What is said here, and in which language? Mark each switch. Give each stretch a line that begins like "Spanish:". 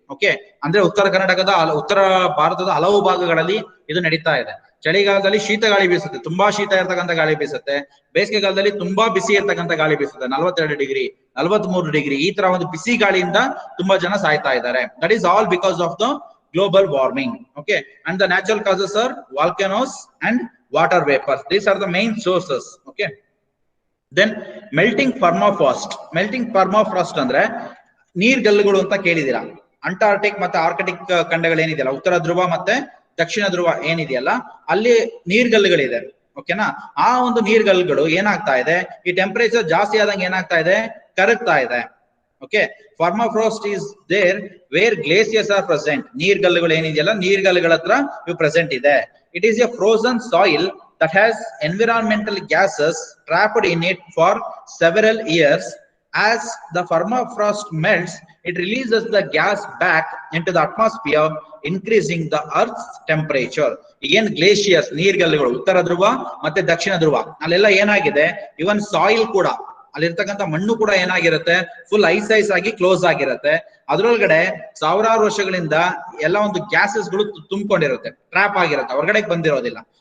Kannada: Okay, ಅಂದ್ರೆ ಉತ್ತರ ಭಾರತದ ಹಲವು ಭಾಗಗಳಲ್ಲಿ ಇದು ನಡೀತಾ ಇದೆ. ಚಳಿಗಾಲದಲ್ಲಿ ಶೀತ ಗಾಳಿ ಬೀಸುತ್ತೆ, ತುಂಬಾ ಶೀತ ಇರ್ತಕ್ಕಂಥ ಗಾಳಿ ಬೀಸುತ್ತೆ. ಬೇಸಿಗೆಗಾಲದಲ್ಲಿ ತುಂಬಾ ಬಿಸಿ ಇರ್ತಕ್ಕಂಥ ಗಾಳಿ ಬೀಸುತ್ತೆ, 42 ಡಿಗ್ರಿ 43 ಡಿಗ್ರಿ ಈ ತರ ಒಂದು ಬಿಸಿ ಗಾಳಿಯಿಂದ ತುಂಬಾ ಜನ ಸಾಯ್ತಾ ಇದ್ದಾರೆ.
English: That is all because of the global warming. Okay, and the natural causes are volcanoes and water vapors. These are the main sources. Okay, then melting permafrost
Kannada: ಅಂದ್ರೆ ನೀರ್ಗಲ್ಲುಗಳು ಅಂತ ಕೇಳಿದೀರಾ. ಅಂಟಾರ್ಟಿಕ್ ಮತ್ತೆ ಆರ್ಕಟಿಕ್ ಖಂಡಗಳೇನಿದೆಯಲ್ಲ, ಉತ್ತರ ಧ್ರುವ ಮತ್ತೆ ದಕ್ಷಿಣ ಧ್ರುವ ಏನಿದೆಯಲ್ಲ, ಅಲ್ಲಿ ನೀರ್ಗಲ್ಲುಗಳಿದೆ. ಓಕೆನಾ, ಆ ಒಂದು ನೀರ್ಗಲ್ಲುಗಳು ಏನಾಗ್ತಾ ಇದೆ, ಈ ಟೆಂಪರೇಚರ್ ಜಾಸ್ತಿ ಆದಂಗೆ ಏನಾಗ್ತಾ ಇದೆ, ಕರಗ್ತಾ ಇದೆ.
English: Okay, permafrost is there where glaciers are present.
Kannada: ನೀರ್ಗಲ್ಲುಗಳು ಏನಿದೆಯಲ್ಲ, ನೀರ್ಗಲ್ಲುಗಳ ಹತ್ರ ಇವು ಪ್ರೆಸೆಂಟ್ ಇದೆ.
English: It is a frozen soil that has environmental gases trapped in it for several years. As the permafrost melts, it releases the gas back into the atmosphere, increasing the Earth's temperature.
Kannada: Again, glaciers, ನೀರ್ಗಲ್ಲುಗಳು ಉತ್ತರ ಧ್ರುವ ಮತ್ತೆ ದಕ್ಷಿಣ ಧ್ರುವ ಅಲ್ಲೆಲ್ಲ ಏನಾಗಿದೆ, ಇವನ್ soil ಕೂಡ, ಅಲ್ಲಿರ್ತಕ್ಕಂಥ ಮಣ್ಣು ಕೂಡ ಏನಾಗಿರುತ್ತೆ, full ice ಆಗಿ ಕ್ಲೋಸ್ ಆಗಿರುತ್ತೆ. ಅದ್ರೊಳಗಡೆ ಸಾವಿರಾರು ವರ್ಷಗಳಿಂದ ಎಲ್ಲ ಒಂದು ಗ್ಯಾಸಸ್ಗಳು ತುಂಬಿಕೊಂಡಿರುತ್ತೆ, ಟ್ರಾಪ್ ಆಗಿರುತ್ತೆ, ಹೊರಗಡೆ ಬಂದಿರೋದಿಲ್ಲ.